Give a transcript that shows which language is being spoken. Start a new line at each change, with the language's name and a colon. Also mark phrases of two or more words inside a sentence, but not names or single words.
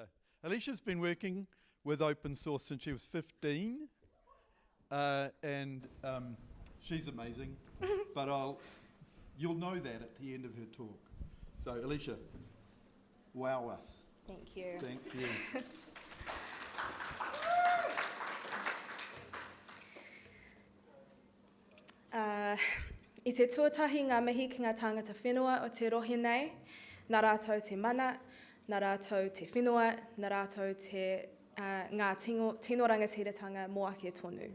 English: Aleisha's been working with open source since she was 15, and she's amazing, but you'll know that at the end of her talk. So Aleisha, wow us. Thank you. Thank you.
Māori: I te tuatahi ngā mihi ki ngā tāngata whenua o te rohe nei, nā rātou te mana, nā rātou te whenua, nā rātou te ngā tino rangatiratanga mō ake tonu.